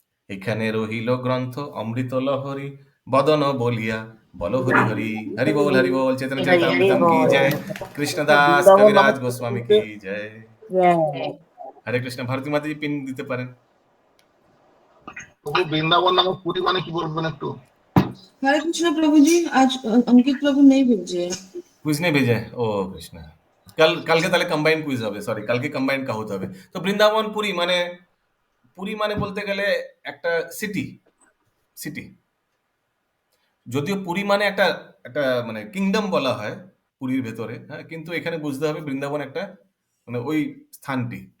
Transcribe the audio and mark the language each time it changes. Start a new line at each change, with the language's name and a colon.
Bangla: এখানে রহিল গ্রন্থ অমৃত লহরী বদন বলিয়া বল হরি হরি, হরি বল চৈতন্য চরিতামৃতম কি জয়, কৃষ্ণদাস কবিরাজ গোস্বামী কি জয়। হরে কৃষ্ণ। ভারতী মাতাজি পিন দিতে পারেন। প্রভু বৃন্দাবন নামক পুরী মানে কি বলবেন একটু?
Hindi: हरे कृष्ण प्रभु जी, आज अंकित प्रभु नहीं भेजे।
Bangla: কুইজ নেই ভেজে, ও কৃষ্ণ। কালকে তাহলে কম্বাইন কুইজ হবে, সরি কালকে কম্বাইন কাহুত হবে। তো বৃন্দাবন পুরী মানে বলতে গেলে একটা সিটি, যদিও পুরী মানে একটা মানে কিংডম বলা হয় পুরীর ভেতরে, হ্যাঁ, কিন্তু এখানে বুঝতে হবে বৃন্দাবন একটা মানে ওই স্থানটি,